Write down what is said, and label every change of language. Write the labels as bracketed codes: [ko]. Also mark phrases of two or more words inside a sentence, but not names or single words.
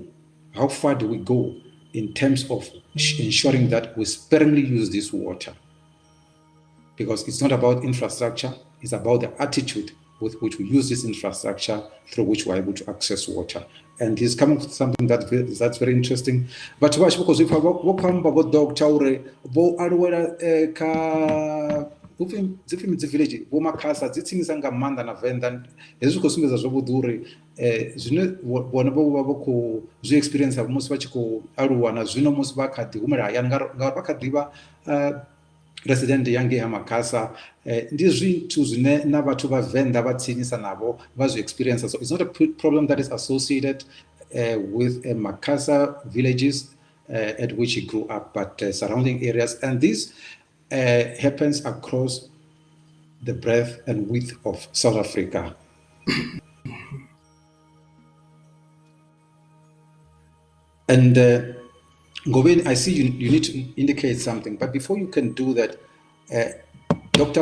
[en] How far do we go in terms of ensuring that we sparingly use this water? Because it's not about infrastructure, it's about the attitude with which we use this infrastructure through which we're able to access water. And he's coming with something that's very interesting. But because if I walk about dog tower, [ve] bo alwera ka zifimi village bo makasa dzitsinisa nga manda na venda hezwi khou sumbedza zwavhuḓi uri zwine vhone vho khou zwi experience musi vha tshi khou aluwa na zwino musi vha kha ḓi humela hayani ngauri vha kha ḓivha resident yange ha makasa ndi zwithu zwine na vhathu vha Venḓa vha tsinisa navho vha zwi experience. [en] So it's not a problem that is associated with Makasa villages at which he grew up, but surrounding areas, and this happens across the breadth and width of South Africa. And Ngobeni, I see you need to indicate something, but before you can do that, Dr.